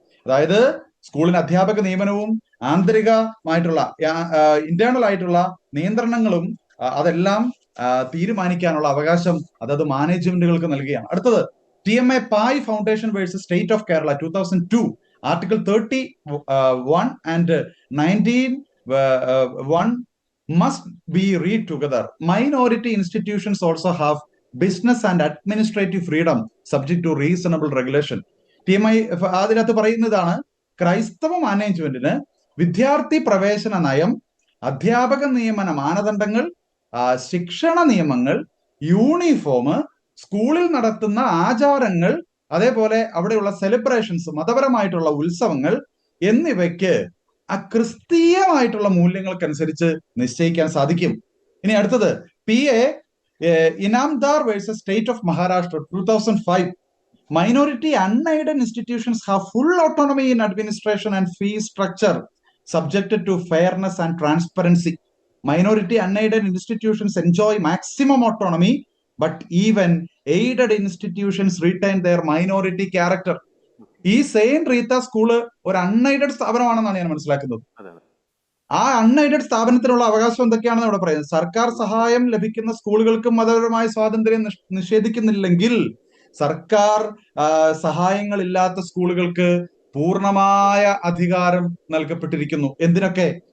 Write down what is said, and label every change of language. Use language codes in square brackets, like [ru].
[ml] അതായത് സ്കൂളിന് അധ്യാപക നിയമനവും ആന്തരികമായിട്ടുള്ള ഇന്റേണൽ ആയിട്ടുള്ള നിയന്ത്രണങ്ങളും അതെല്ലാം തീരുമാനിക്കാനുള്ള അവകാശം അതത് മാനേജ്മെന്റുകൾക്ക് നൽകുകയാണ്. അടുത്തത് [en] TMA Pai Foundation versus state of Kerala 2002 Article 31 and 19(1) must be read together. Minority institutions also have business and administrative freedom subject to reasonable regulation. [ml] TMI അതിനകത്ത് പറയുന്നതാണ്, ക്രൈസ്തവ മാനേജ്മെന്റിന് വിദ്യാർത്ഥി പ്രവേശന നയം, അധ്യാപക നിയമന മാനദണ്ഡങ്ങൾ, ശിക്ഷണ നിയമങ്ങൾ, യൂണിഫോം, സ്കൂളിൽ നടത്തുന്ന ആചാരങ്ങൾ, അതേപോലെ അവിടെയുള്ള സെലിബ്രേഷൻസ്, മതപരമായിട്ടുള്ള ഉത്സവങ്ങൾ എന്നിവയ്ക്ക് ആ ക്രിസ്തീയമായിട്ടുള്ള മൂല്യങ്ങൾക്കനുസരിച്ച് നിശ്ചയിക്കാൻ സാധിക്കും. ഇനി അടുത്തത് PA Inamdar versus state of Maharashtra 2005. [en] Minority unaided institutions have full autonomy in administration and fee structure subjected to fairness and transparency. Minority unaided institutions enjoy maximum autonomy, but even aided institutions retain their minority character. [ml] ഈ Saint Reetha school ഒരു unaided സ്ഥാപനമാണെന്നാണ് ഞാൻ മനസ്സിലാക്കുന്നത്. ആ unaided സ്ഥാപനത്തിനുള്ള അവകാശം എന്തൊക്കെയാണെന്ന് ഇവിടെ പറയുന്നത്. സർക്കാർ സഹായം ലഭിക്കുന്ന സ്കൂളുകൾക്ക് മതപരമായ സ്വാതന്ത്ര്യം നിഷേധിക്കുന്നില്ലെങ്കിൽ സർക്കാർ സഹായങ്ങളില്ലാത്ത സ്കൂളുകൾക്ക് പൂർണ്ണമായ അധികാരം നൽകപ്പെട്ടിരിക്കുന്നു. എന്തിനൊക്കെ?